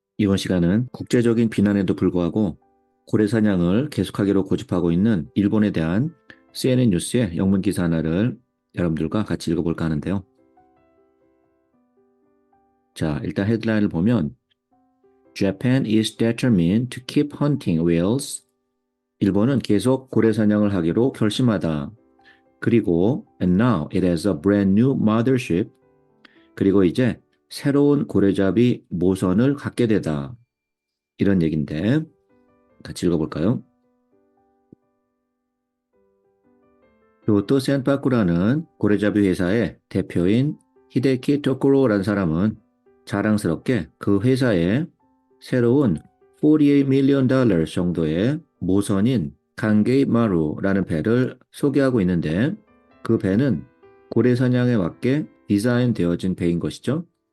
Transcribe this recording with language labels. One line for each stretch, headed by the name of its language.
Korean: 이번 시간은 국제적인 비난에도 불구하고 고래 사냥을 계속하기로 고집하고 있는 일본에 대한 CNN 뉴스의 영문 기사 하나를 여러분들과 같이 읽어볼까 하는데요. 자, 일단 헤드라인을 보면
English: Japan is determined to keep hunting whales.
Korean: 일본은 계속 고래 사냥을 하기로 결심하다.
English: 그리고 and now it has a brand new mothership.
Korean: 그리고 이제 새로운 고래잡이 모선을 갖게 되다. 이런 얘기인데 같이 읽어볼까요? 교토 센파쿠라는 고래잡이 회사의 대표인 히데키 토쿠로라는 사람은 자랑스럽게 그 회사에 새로운 48 밀리언 달러 정도의 모선인 간게이마루라는 배를 소개하고 있는데 그 배는 고래 사냥에 맞게 디자인되어진 배인 것이죠.